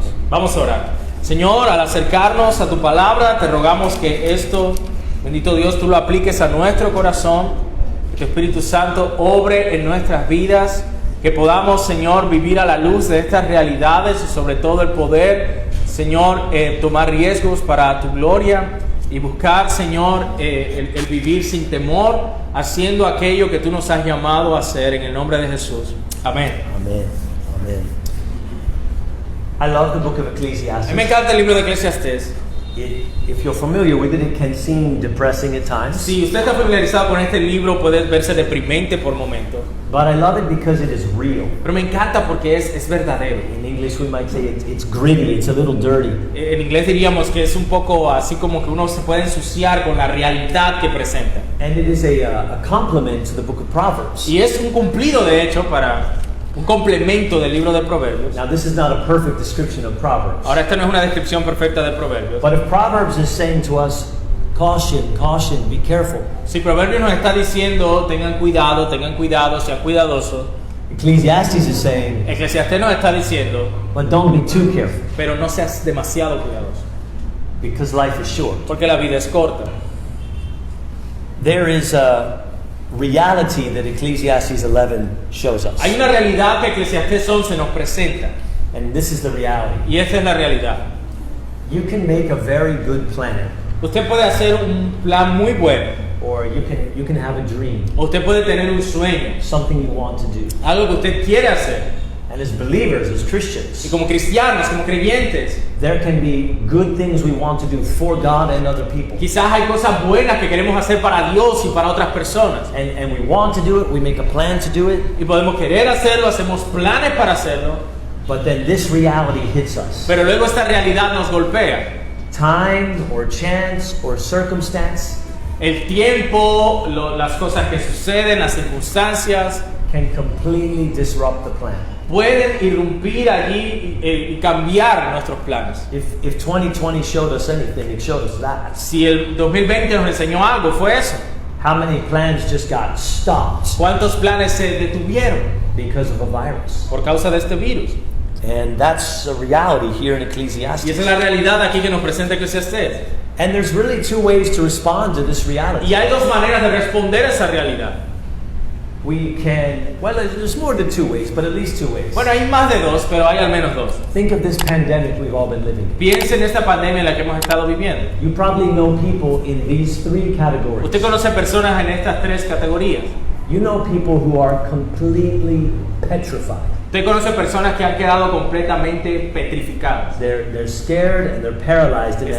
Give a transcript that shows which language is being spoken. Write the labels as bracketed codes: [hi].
[es] Vamos a orar. Señor, al acercarnos a tu palabra, te rogamos que esto, bendito Dios, tú lo apliques a nuestro corazón, que tu Espíritu Santo obre en nuestras vidas, que podamos, Señor, vivir a la luz de estas realidades y sobre todo el poder, Señor, tomar riesgos para tu gloria y buscar, Señor, el vivir sin temor, haciendo aquello que tú nos has llamado a hacer, en el nombre de Jesús. Amén. [en] Amen. Amen. I love the book of [es] A mí [en] Ecclesiastes. [es] me encanta el libro de Eclesiastés. [en] If you're familiar with it can seem depressing at times. [es] Si usted está familiarizado con este libro, puede verse deprimente por momentos. [en] But I love it because it is real. [es] Pero me encanta porque es verdadero. [en] In English we might say it's gritty, it's a little dirty. [es] En inglés diríamos que es un poco así como que uno se puede ensuciar con la realidad que presenta. [en] And it is a complement to the book of Proverbs. [es] Y es un cumplido, de hecho, para un complemento del libro de Proverbios. [en] Now this is not a perfect description of Proverbs. [es] Ahora, esta no es una descripción perfecta de Proverbios. [en] But if Proverbs is saying to us, caution, caution, be careful. [es] Si Proverbios nos está diciendo, tengan cuidado, sean cuidadosos. [en] Ecclesiastes is saying, [es] Eclesiastés nos está diciendo, [en] but don't be too careful, [es] pero no seas demasiado cuidadoso, [en] because life is short. [es] porque la vida es corta. [en] There is a reality that Ecclesiastes 11 shows us. [es] Hay una realidad que Eclesiastés 11 nos presenta, [en] And this is the reality. [es] y esta es la realidad. [en] You can make a very good plan, [es] Usted puede hacer un plan muy bueno, [en] or you can have a dream, [es] o usted puede tener un sueño, [en] something you want to do. [es] algo que usted quiere hacer. [en] And as believers, as [es] Y [en] Christians, [es] como cristianos, como creyentes, [en] there can be good things we want to do for God and other people. [es] quizás hay cosas buenas que queremos hacer para Dios y para otras personas. [en] And we want to do it, we make a plan to do it, [es] Y podemos querer hacerlo, hacemos planes para hacerlo, [en] but then this reality hits us. [es] pero luego esta realidad nos golpea. [en] Time or chance or circumstance [es] El tiempo, las cosas que suceden, las circunstancias, [en] can completely disrupt the plan. [es] pueden irrumpir allí y cambiar nuestros planes. [en] If 2020 showed us anything, it showed us that. [es] Si el 2020 nos enseñó algo, fue eso. [en] How many plans just got stopped [es] ¿Cuántos planes se detuvieron [en] because of a virus? [es] por causa de este virus? [en] And that's a reality here in [es] Y esa [en] Ecclesiastes. [es] es la realidad aquí que nos presenta Eclesiastés. [en] And there's really two ways to respond to this reality. [es] Y hay dos maneras de responder a esa realidad. [en] We can, well, there's more than two ways, but at least two ways. [es] Bueno, hay más de dos, pero hay al menos dos. [en] Think of this pandemic we've all been living. [es] Piensen en esta pandemia en la que hemos estado viviendo. [en] You probably know people in these three categories. [es] Usted conoce personas en estas tres categorías. [en] You know people who are completely petrified. [es] Usted conoce personas que han quedado completamente petrificadas. [en] They're scared and they're paralyzed in that